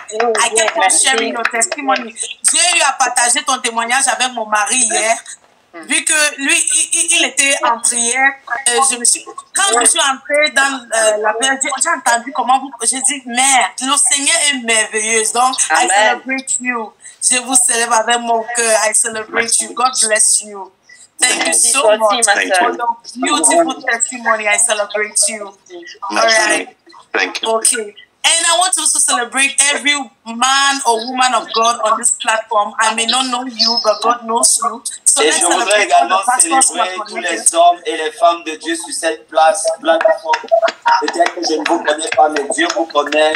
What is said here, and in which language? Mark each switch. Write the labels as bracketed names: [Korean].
[English] I kept on sharing your testimony. [French] J'ai eu à partager ton témoignage avec mon mari hier. Vu que lui, il était en prière, quand je suis entrée dans la prière, j'ai entendu comment j'ai dit, mère, le Seigneur est merveilleux. Donc, [English] I celebrate you. [French] Je vous célèbre avec mon cœur. [English] I celebrate you. God bless you. Thank you so much for your beautiful testimony. I celebrate you. All right. Thank you. Okay. And I want to also celebrate every man or woman of God on this platform. I may not know you, but God knows you. So [French] et je voudrais également célébrer tous les hommes et les femmes de Dieu sur cette plateforme. Peut-être que je ne vous connais pas, mais Dieu vous connaît.